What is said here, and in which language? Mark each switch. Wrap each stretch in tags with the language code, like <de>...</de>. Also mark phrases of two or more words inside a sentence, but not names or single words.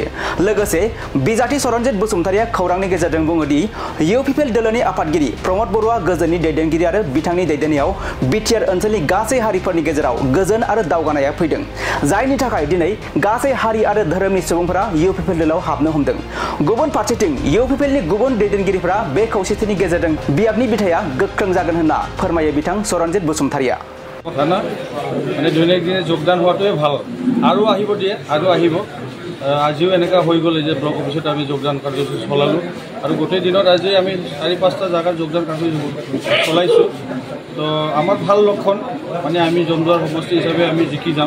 <brx>लोगोसे बिजाथि चरणजित बसुमतारीया खौरांनि गेजेरजों बुङो दि इउ पिपल दलनि आफादगिरि प्रमद बरुवा गोजोननि दैदेनगिरि आरो बिथांनि दैदेननायाव बिटिआर ओनसोलनि गासै हारिफोरनि गेजेराव गोजोन आरो दावगानाया फैदों, जायनि थाखाय दिनै गासै हारि आरो धोरोमनि सुबुंफोरा इउ पिपल दलाव हाबनो हमदों। गुबुन फारसेथिं इउ पिपलनि गुबुन दैदेनगिरिफोरा बे खौसेथिनि गेजेरजों बियाबनि बिथाया गोख्रों जागोन होनना फोरमायो बिथां चरणजित बसुमतारीया।</brx> <as>মানে দৈনিক দিনে যোগদান হওয়াটোৱে ভাল আৰু আহিব দিয়ে আৰু আহিব। আজিও এনেকুৱা হৈ গ'ল যে ব্লক অফিচত আমি যোগদান কাৰ্যসূচী চলালোঁ আৰু গোটেই দিনত আজি আমি 4-5টা জাগাত যোগদান কাৰ্যসূচী চলাইছোঁ। তো আমাৰ ভাল লক্ষণ, মানে আমি জমদুৱাৰ সমষ্টি হিচাপে আমি জিকি যাম।</as>